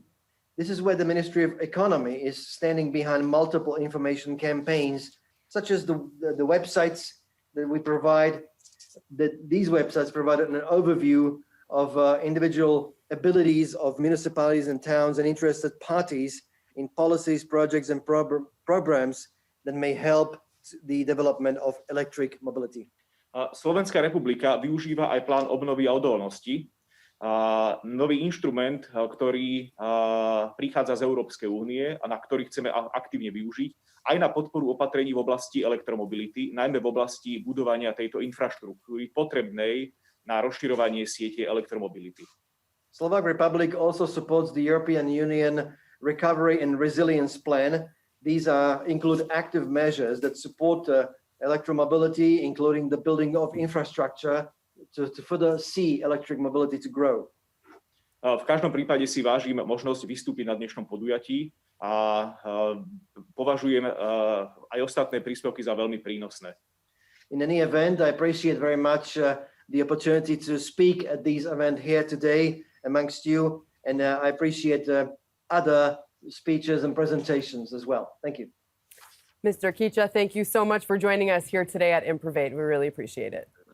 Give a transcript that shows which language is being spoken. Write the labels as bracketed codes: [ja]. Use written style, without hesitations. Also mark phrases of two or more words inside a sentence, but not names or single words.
[en] This is where the Ministry of Economy is standing behind multiple information campaigns, such as the websites that we provide. These websites provide an overview of individual abilities of municipalities and towns and interested parties in policies, projects, and programs that may help the development of electric mobility. [sk] Slovenská republika využíva aj plán obnovy a odolnosti, nový inštrument, ktorý prichádza z Európskej únie a na ktorý chceme aktívne využiť, aj na podporu opatrení v oblasti elektromobility, najmä v oblasti budovania tejto infraštruktúry potrebnej na rozširovanie siete elektromobility. [en] Slovak Republic also supports the European Union Recovery and Resilience Plan. These include active measures that support electromobility, including the building of infrastructure to further see electric mobility to grow. [sk] V každom prípade si vážim možnosť vystúpiť na dnešnom podujatí a považujem aj ostatné príspevky za veľmi prínosné. [en] In any event, I appreciate very much the opportunity to speak at this event here today amongst you, and I appreciate other speeches and presentations as well. Thank you. Mr. Kicha, thank you so much for joining us here today at IMPROVATE. We really appreciate it.